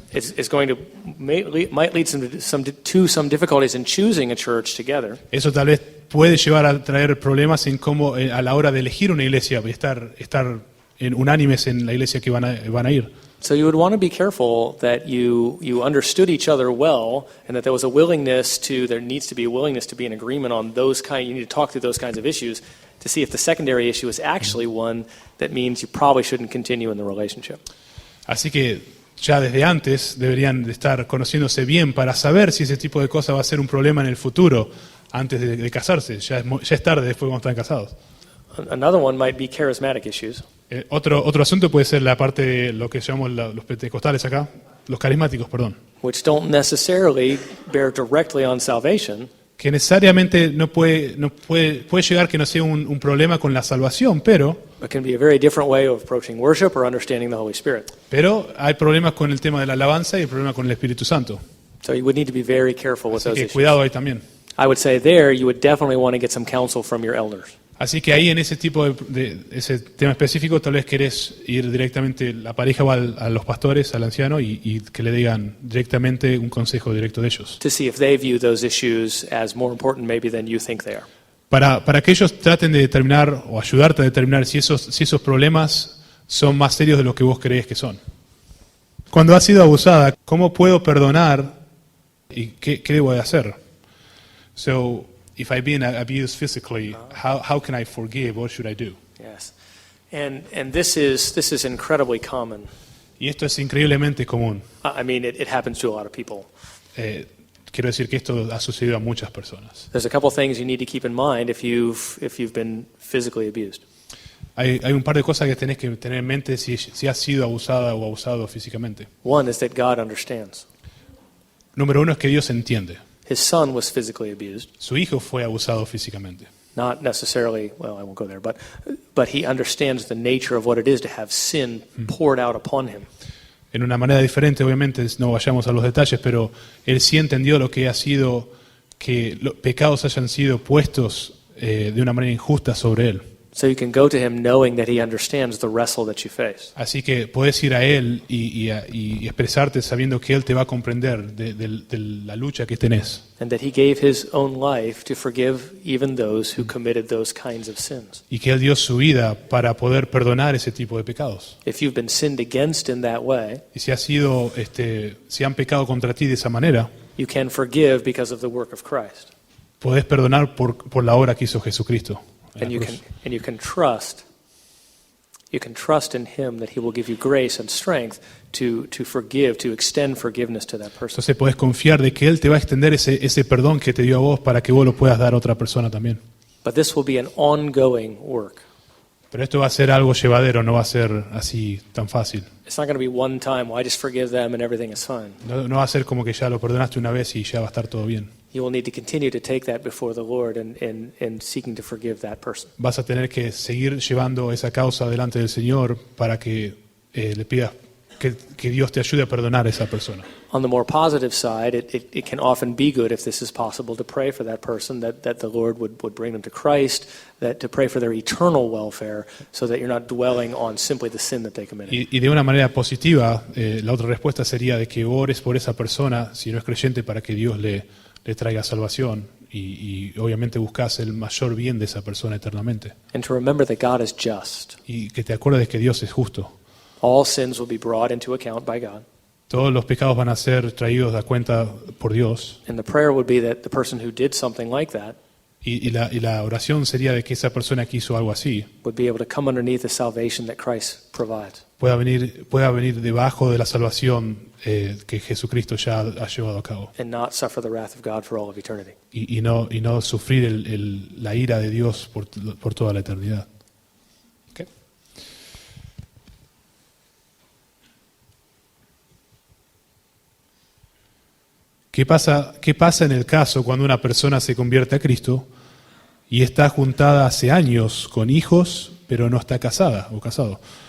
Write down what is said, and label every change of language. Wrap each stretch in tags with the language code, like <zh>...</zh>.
<en>It's going to might lead to some difficulties in choosing a church together.</en> <es>eso tal vez puede llevar a traer problemas en cómo a la hora de elegir una iglesia y estar unánimes en la iglesia que van a ir.</es> <en>So you would want to be careful that you understood each other well, and that there needs to be a willingness to be in agreement on you need to talk through those kinds of issues to see if the secondary issue is actually one that means you probably shouldn't continue in the relationship.</en> <es>Así que ya desde antes deberían de estar conociéndose bien para saber si ese tipo de cosas va a ser un problema en el futuro antes de casarse. Ya es tarde después cuando están casados.</es> <en>Another one might be charismatic issues.</en> <es>Otro asunto puede ser la parte de lo que llamamos los pentecostales acá, los carismáticos, perdón,</es> <en>Which don't necessarily bear directly on salvation,</en> <es>que necesariamente puede llegar que no sea un problema con la salvación, pero</es> <en>but can be a very different way of approaching worship or understanding the Holy Spirit.</en> <es>hay problemas con el tema de la alabanza y el problema con el Espíritu Santo.</es> <en>So you would need to be very careful with</en> <es>Así</es> <en>those</en> <es>que</es> <en>issues.</en> <es>cuidado ahí también.</es> <en>I would say there you would definitely want to get some counsel from your elders.</en> <es>Así que ahí en ese tipo de ese tema específico tal vez querés ir directamente, la pareja va a los pastores, al anciano y que le digan directamente un consejo directo de ellos.</es> <en>To see if they view those issues as more important maybe than you think they are.</en> <es>Para que ellos traten de determinar o ayudarte a determinar si esos problemas son más serios de lo que vos crees que son. Cuando has sido abusada, ¿cómo puedo perdonar y qué debo de hacer?</es> <en>So, if I've been abused physically, how can I forgive? What should I do? Yes. And this is incredibly common.</en> <es>Y esto es increíblemente común.</es> <en>I mean, it happens to a lot of people.</en> <es>Quiero decir que esto ha sucedido a muchas personas.</es> <en>There's a couple things you need to keep in mind if you've been physically abused.</en> <es>Hay un par de cosas que tenés que tener en mente si has sido abusada o abusado físicamente.</es> <en>One is that God understands.</en> <es>Número uno es que Dios entiende.</es> <en>His son was physically abused.</en> <es>Su hijo fue abusado físicamente.</es> <en>Not necessarily, well, I won't go there, but he understands the nature of what it is to have sin poured out upon him.</en> <es>En una manera diferente, obviamente, no vayamos a los detalles, pero él sí entendió lo que ha sido que los pecados hayan sido puestos de una manera injusta sobre él.</es> <en>So you can go to him knowing that he understands the wrestle that you face.</en> <es>Así que puedes ir a él y expresarte sabiendo que él te va a comprender de la lucha que tenés.</es> <en>And that he gave his own life to forgive even those who committed those kinds of sins.</en> <es>Y que él dio su vida para poder perdonar ese tipo de pecados.</es> <en>If you've been sinned against in that way,</en> <es>Y si han pecado contra ti de esa manera,</es> <en>you can forgive because of the work of Christ.</en> <es>podés perdonar por la obra que hizo Jesucristo.</es> <en>And you can trust in him that he will give you grace and strength to forgive, to extend forgiveness to that person.</en> <es>Entonces podés confiar de que él te va a extender ese perdón que te dio a vos para que vos lo puedas dar a otra persona también.</es> <en>But this will be an ongoing work.</en> <es>Pero esto va a ser algo llevadero, no va a ser así tan fácil.</es> <en>It's not going to be one time, well, I just forgive them and everything is fine.</en> <es>No va a ser como que ya lo perdonaste una vez y ya va a estar todo bien.</es> <en>You will need to continue to take that before the Lord and seeking to forgive that person.</en> <es>Vas a tener que seguir llevando esa causa delante del Señor para que le pidas que Dios te ayude a perdonar a esa persona.</es> <en>On the more positive side, it can often be good, if this is possible, to pray for that person, that the Lord would bring them to Christ, that to pray for their eternal welfare, so that you're not dwelling on simply the sin that they committed.</en> <es>Y de una manera positiva, la otra respuesta sería de que ores por esa persona, si no es creyente, para que Dios le traiga salvación y obviamente buscas el mayor bien de esa persona eternamente.</es> <en>And to remember that God is just.</en> <es>Y que te acuerdes que Dios es justo.</es> <en>All sins will be brought into account by God.</en> <es>Todos los pecados van a ser traídos a cuenta por Dios.</es> <en>And the prayer would be that the person who did something like that</en> <es>Y la oración sería de que esa persona que hizo algo así</es> <en>would be able to come underneath the salvation that Christ provides.</en> <es>pueda venir debajo de la salvación que Jesucristo ya ha llevado a cabo.</es> <en>And not suffer the wrath of God for all of eternity.</en> <es>Y no sufrir la ira de Dios por toda la eternidad. Okay. ¿Qué pasa en el caso cuando una persona se convierte a Cristo y está juntada hace años con hijos, pero no está casada o casado?</es>